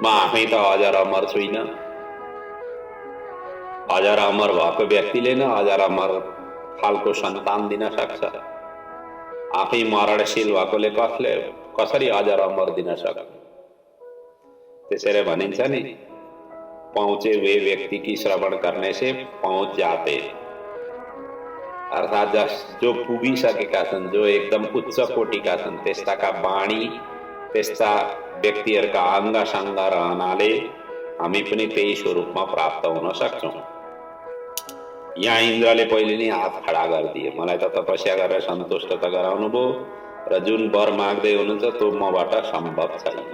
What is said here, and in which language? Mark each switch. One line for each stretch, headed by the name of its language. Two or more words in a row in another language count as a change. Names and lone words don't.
Nepali: म आफै त अजर अमर छुइन। अजर अमर भएको व्यक्तिले नै अजर अमर खालको सन्तान दिन सक्छ। आफै मरणशील भएकोले कसरी अजर अमर दिन सक्छ? त्यसैले भनिन्छ नि,
Hindi: पहुँचे वे व्यक्ति की श्रवण करने से पहुँच जाते।
Nepali: अर्थात् जो पुगिसकेका छन्, जो एकदम उच्च कोटिका छन्, त्यस्ताका वाणी, त्यस्ता व्यक्तिहरूका अङ्गसङ्ग रहनाले हामी पनि त्यही स्वरूपमा प्राप्त हुन सक्छौँ। यहाँ इन्द्रले पहिले नै हात खडा गरिदिए, मलाई त तपस्या गरेर सन्तुष्ट त गराउनु भयो र जुन वर माग्दै हुनुहुन्छ त्यो मबाट सम्भव छैन।